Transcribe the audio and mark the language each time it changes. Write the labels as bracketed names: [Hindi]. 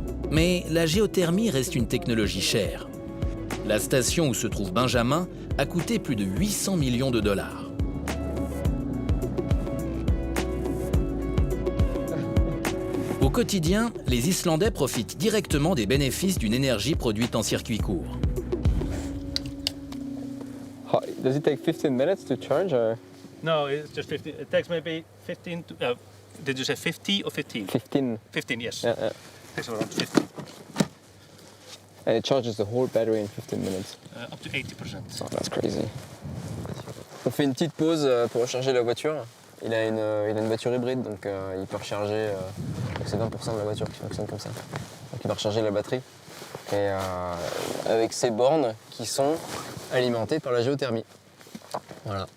[French] Mais la géothermie reste une technologie chère. La station où se trouve Benjamin a coûté plus de 800 millions de dollars. Au quotidien, les Islandais profitent directement des bénéfices d'une énergie produite en circuit court. [English] Does it take 15 minutes to charge? Or? No, it's just 15. It takes maybe 15 to... did you say 50 or 15? 15. 15, yes. Yeah. It takes around 15. And it charges the whole battery in 15 minutes. Up to 80%. Oh, that's crazy. [French] On fait une petite pause pour recharger la voiture. Il a une voiture hybride, donc il peut recharger. Donc c'est 20% de la voiture qui fonctionne comme ça. Donc il va recharger la batterie. Et avec ces bornes qui sont alimentées par la géothermie. Voilà.